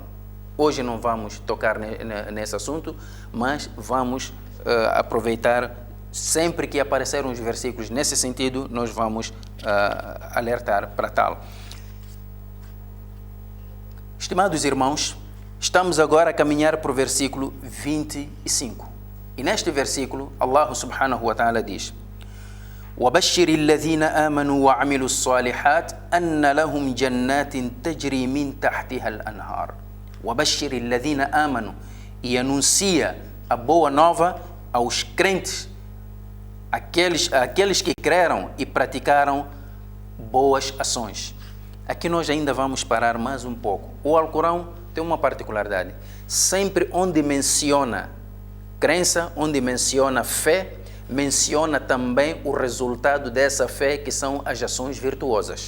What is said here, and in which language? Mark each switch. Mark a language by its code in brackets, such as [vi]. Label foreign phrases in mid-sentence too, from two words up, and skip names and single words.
[pt] Hoje não vamos tocar nesse assunto, mas vamos aproveitar, sempre que aparecerem os versículos nesse sentido, nós vamos alertar para tal. Estimados irmãos, Estamos agora a caminhar para o versículo 25. E neste versículo, [ar] Allah سبحانه وتعالى [pt] diz: [ar] وَبَشِّرِ الَّذِينَ آمَنُوا وَعَمِلُوا الصَّالِحَاتِ أَنَّ لَهُمْ جَنَّاتٍ تَجْرِي مِنْ تَحْتِهَا الْأَنْهَارِ وَبَشِّرِ الَّذِينَ آمَنُوا. [pt] E anuncia a boa nova aos crentes, aqueles que creram e praticaram boas ações. Aqui nós ainda vamos parar mais um pouco. O Alcorão tem uma particularidade. Sempre onde menciona crença, onde menciona fé, menciona também o resultado dessa fé, que são as ações virtuosas.